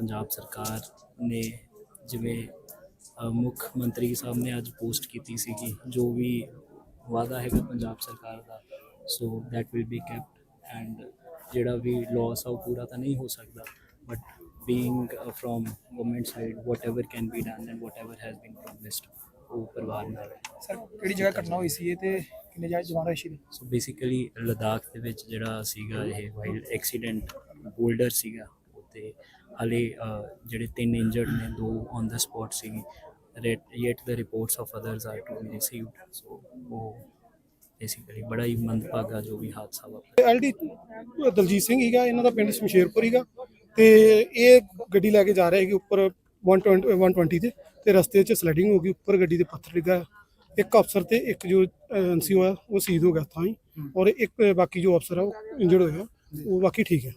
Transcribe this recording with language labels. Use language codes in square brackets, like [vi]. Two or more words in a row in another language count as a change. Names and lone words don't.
[pa] ਪੰਜਾਬ ਸਰਕਾਰ ਨੇ ਜਿਵੇਂ ਮੁੱਖ ਮੰਤਰੀ ਸਾਹਿਬ ਨੇ ਅੱਜ ਪੋਸਟ ਕੀਤੀ ਸੀਗੀ, ਜੋ ਵੀ ਵਾਅਦਾ ਹੈਗਾ ਪੰਜਾਬ ਸਰਕਾਰ ਦਾ, [en] so that will be kept. [pa] ਐਂਡ ਜਿਹੜਾ ਵੀ ਲੋਸ ਆ ਉਹ ਪੂਰਾ ਤਾਂ ਨਹੀਂ ਹੋ ਸਕਦਾ, [en] but being from government side whatever can be done and whatever has been promised [pa] ਉਹ ਪਰਿਵਾਰ ਨਾਲ ਹੈ। ਸਰ ਕਿਹੜੀ ਜਗ੍ਹਾ ਘਟਨਾ ਹੋਈ ਸੀ ਇਹ ਤੇ ਕਿੰਨੇ ਜਵਾਨ ਹੋਏ ਸੀ? ਸੋ ਬੇਸਿਕਲੀ ਲੱਦਾਖ ਦੇ ਵਿੱਚ ਜਿਹੜਾ ਸੀਗਾ ਇਹ [en] wild accident boulder [pa] ਸੀਗਾ, ਅਤੇ ਹਾਲੇ ਜਿਹੜੇ 3 ਇੰਜਰਡ ਨੇ, 2 [en] on the spot [pa] ਸੀਗੀ। [en] yet the reports of others are to be received, so [pa] ਉਹ ਬੇਸਿਕਲੀ ਬੜਾ ਹੀ ਮੰਦਭਾਗਾ ਜੋ ਵੀ ਹਾਦਸਾ ਵਾਪਰਿਆ। ਐਲਡੀ ਦਲਜੀਤ ਸਿੰਘ ਹੀਗਾ, ਇਹਨਾਂ ਦਾ ਪਿੰਡ ਸ਼ਮਸ਼ੇਰਪੁਰ ਹੀਗਾ ਤੇ ਇਹ ਗੱਡੀ ਲੈ ਕੇ ਜਾ ਰਹੇ ਸੀਗੇ ਉੱਪਰ 120 ਤੇ ਰਸਤੇ 'ਚ ਸਲਾਈਡਿੰਗ ਹੋ ਗਈ, ਉੱਪਰ ਗੱਡੀ ਦੇ ਪੱਥਰ ਡਿੱਗਾ। ਇੱਕ ਅਫਸਰ ਤੇ ਇੱਕ ਜੋ ਐਨਸੀ ਹੋਇਆ ਉਹ ਸ਼ਹੀਦ ਹੋ ਗਿਆ ਤਾਂ ਹੀ, ਔਰ ਇੱਕ ਬਾਕੀ ਜੋ ਅਫਸਰ ਆ ਉਹ ਇੰਜਰਡ ਹੋਇਆ, ਉਹ ਬਾਕੀ ਠੀਕ ਹੈ